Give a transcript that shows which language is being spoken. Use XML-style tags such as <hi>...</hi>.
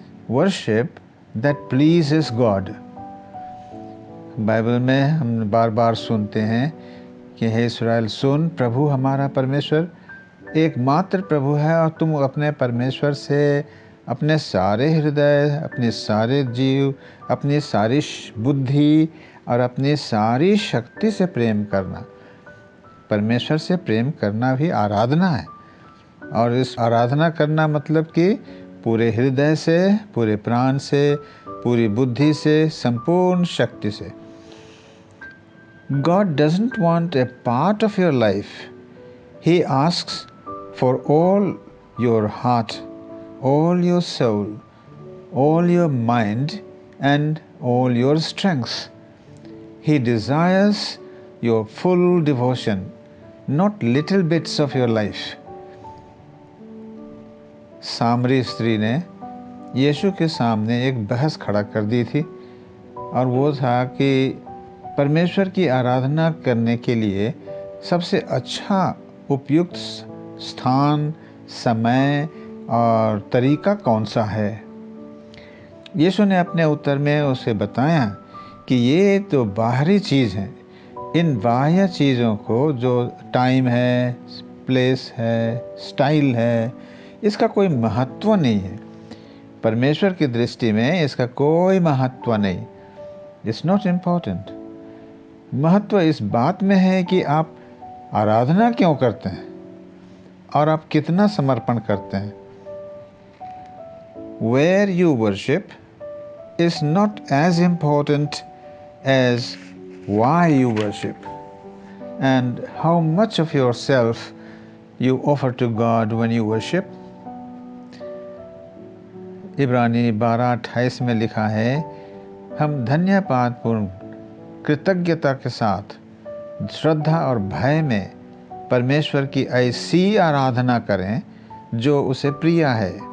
<en>Worship that pleases God.</en> <hi>Bible में हम बार बार सुनते हैं कि हे इस्राएल सुन, प्रभु हमारा परमेश्वर एकमात्र प्रभु है और तुम अपने परमेश्वर से अपने सारे हृदय, अपने सारे जीव, अपनी सारी बुद्धि और अपनी सारी शक्ति से प्रेम करना। परमेश्वर से प्रेम करना भी आराधना है। और इस आराधना करना मतलब कि पूरे हृदय से, पूरे प्राण से, पूरी बुद्धि से, संपूर्ण शक्ति से।</hi> <en>God doesn't want a part of your life. He asks for all your heart, all your soul, all your mind and all your strength. He desires your full devotion, not little bits of your life.</en> <hi>सामरी स्त्री ने यीशु के सामने एक बहस खड़ा कर दी थी और वो था कि परमेश्वर की आराधना करने के लिए सबसे अच्छा उपयुक्त स्थान, समय और तरीका कौन सा है। यीशु ने अपने उत्तर में उसे बताया कि ये तो बाहरी चीज़ हैं। इन बाह्य चीज़ों को जो टाइम है, प्लेस है, स्टाइल है, इसका कोई महत्व नहीं है। परमेश्वर की दृष्टि में इसका कोई महत्व नहीं।</hi> <en>It's not important.</en> <hi>महत्व इस बात में है कि आप आराधना क्यों करते हैं और आप कितना समर्पण करते हैं।</hi> <en>Where you worship is not as important as why you worship and how much of yourself you offer to God when you worship.</en> <hi>इब्रानी 12:28 में लिखा है, हम धन्यवादपूर्ण कृतज्ञता के साथ श्रद्धा और भय में परमेश्वर की ऐसी आराधना करें जो उसे प्रिय है।</hi>